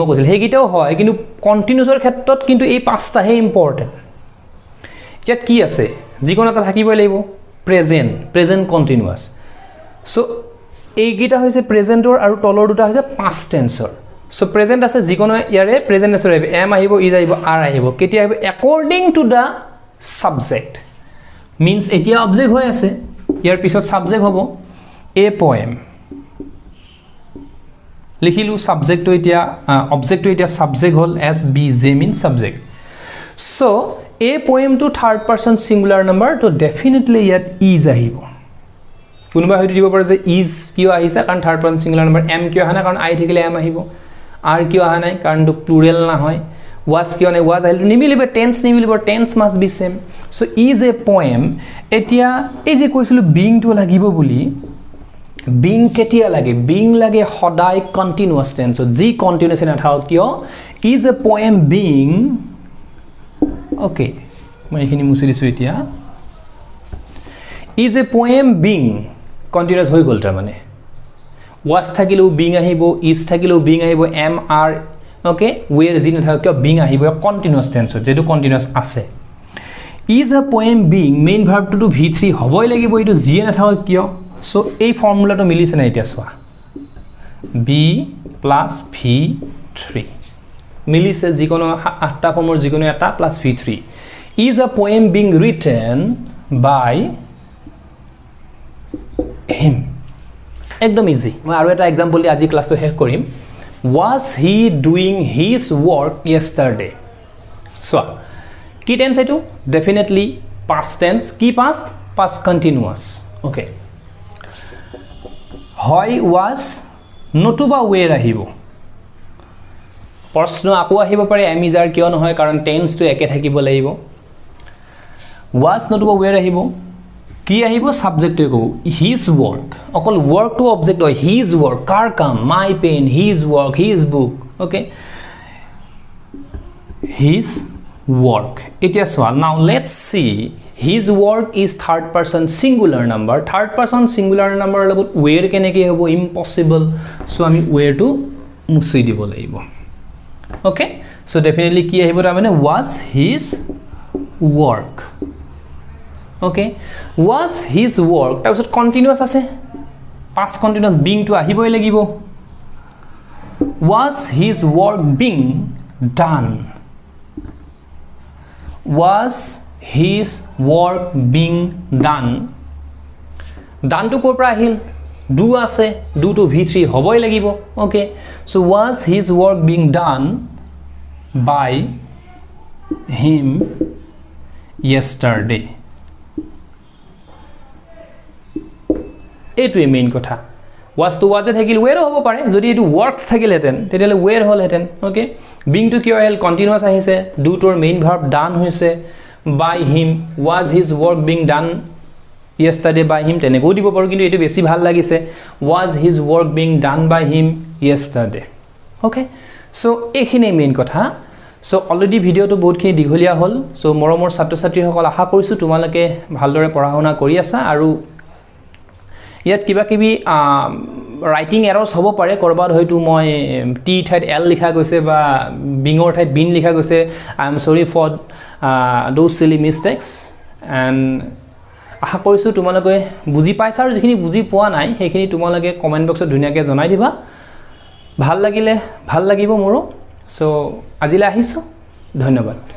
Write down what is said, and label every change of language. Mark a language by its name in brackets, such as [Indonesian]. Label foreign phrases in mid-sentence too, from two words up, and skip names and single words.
[Assamese] কৈছিল হেগিটাও হয় কিন্তু কন্টিনিউয়াসৰ ক্ষেত্ৰত কিন্তু এই পাঁচটা হে ইম্পৰ্টেন্ট ইয়াত কি আছে যিকোনো এটা থাকিব লাগিব [English] present continuous [Assamese] সো এইগিটা হৈছে প্ৰেজেন্টৰ আৰু তলৰ দুটা হৈছে [English] past tenseৰ [Assamese] সো প্ৰেজেন্ট আছে যিকোনো ইয়াৰে প্ৰেজেন্ট আছে এম আহিব ইজ আহিব আৰ আহিব কেতিয়া আহিব [English] according to the subject means [Assamese] এতিয়া অবজেক্ট হৈ আছে ইয়াৰ পিছত সাবজেক্ট হ'ব [English] a poem [Assamese] লিখিলো সাবজেক্টটো এতিয়া অবজেক্টটো এতিয়া সাবজেক্ট হল [English] S B J mean subject so a poem [Assamese] টু [English] third person singular number [Assamese] তো ডেফিনেটলি ইয়াত ইজ আহিব কোনোবা হয়তো দিব পাৰে যে ইজ কিয় আহিছে কাৰণ [English] third person singular number [Assamese] এম কিয় আহা নাই কাৰণ আই থাকিলে এম আহিব আৰ কিয় আহা নাই কাৰণ তো প্লুৰেল না হয় was কিয় নাই was আহিল নিমিলিব [English] tense must be same so is a poem [Assamese] এতিয়া এই যে কৈছিলো বিং টু লাগিব বুলি বিং কেতিয়া লাগে বিং লাগে সদায় [English] continuous tense [Assamese] জি কন্টিনিউয়াস নাথাকক কিয় [English] is a poem being okay [Assamese] মই এখিনি মুছি দিছো এতিয়া [English] is a poem being continuous [Assamese] হৈ গল তাৰ মানে was থাকিলো বিং আহিব ইজ থাকিলো বিং আহিব [English] am are okay were [Assamese] জি নাথাকক কিয় বিং আহিব [English] continuous tense [Assamese] যেটো কন্টিনিউয়াস আছে [English] is a poem being main verbটো [Assamese] টু v3 হবই লাগিব এটো জি নাথাকক কিয় সো এই ফৰ্মুলাটো মিলিছে না এতিয়া সোৱা [English] B plus v3 [Assamese] মিলিছে যিকোনো আঠটা ফৰ্মৰ যিকোনো এটা প্লাস v3 [English] is a poem being written by [Assamese] হিম একদম ইজি মই আৰু এটা এক্সাম্পল দি আজি ক্লাসটো শেষ কৰিম [English] was he doing his work yesterday so [Assamese] কি টেন্স এটো ডেফিনেটলি [English] past tense [Assamese] কি [English] past continuous okay [Assamese] হয় was নতুবা where আহিব প্ৰশ্ন আকৌ আহিব পাৰে [English] am is are [Assamese] কিয় নহয় কাৰণ টেন্স টো একে থাকিব লাগিব was নতুবা where আহিব কি আহিব সাবজেক্ট টো কও [English] his work [Assamese] অকল work to object হয় [English] his work [Assamese] কাৰ কাম [English] my pen his work his book okay his work [Assamese] এতিয়া সোৱা [English] now let's see his work is third person singular number [Assamese] লগত where কেনেকৈ হ'ব [English] impossible so [Assamese] আমি where to মুছি দিব লাগিব [English] okay so definitely [Assamese] কি আহিব তাৰ মানে [English] was his work okay was his work [Assamese] তাৰপিছত কন্টিনিউয়াস আছে [English] past continuous being [Assamese] to আহিবই লাগিব [English] was his work being done was his work being done [Assamese] to কৰ পৰা আহিল do আছে do to v3 হবই লাগিব [English] okay so was his work being done by him yesterday [Assamese] এইটোৱে মেইন কথা was to was থাকিল where হ'ব পাৰে যদি এটো works থাকিলহেতেন তেতিয়ালে where হলহেতেন ওকে being to কিয় আহিল কন্টিনিউয়াস আহিছে do তোৰ মেইন ভাৰ্ব done হৈছে [English] by him was his work being done yesterday by him [Assamese] তেনেকৈ দিব পাৰো কিন্তু এটো বেছি ভাল লাগিছে [English] was his work being done by him yesterday okay so [Assamese] এইখিনি মেইন কথা [English] so already [Assamese] ভিডিওটো বহুতখিনি দীঘলীয়া হল so মৰমৰ ছাত্ৰ ছাত্ৰীসকল আশা কৰিছো তোমালোকে ভালদৰে পঢ়া শুনা কৰি আছা আৰু ইয়াত কিবা কিবি [English] writing errors [Assamese] হ'ব পাৰে কৰবাত হয়তো মই টি ঠাইত এল লিখা গৈছে বা বিঙৰ ঠাইত বিন লিখা গৈছে [English] I am sorry for those silly mistakes and [Assamese] আশা কৰিছো তোমালোকে বুজি পাইছা আৰু যিখিনি বুজি পোৱা নাই সেইখিনি তোমালোকে [English] comment boxত [Assamese] ধুনিয়াকৈ জনাই দিবা ভাল লাগিলে ভাল লাগিব মোৰো সো আজিলৈ আহিছো ধন্যবাদ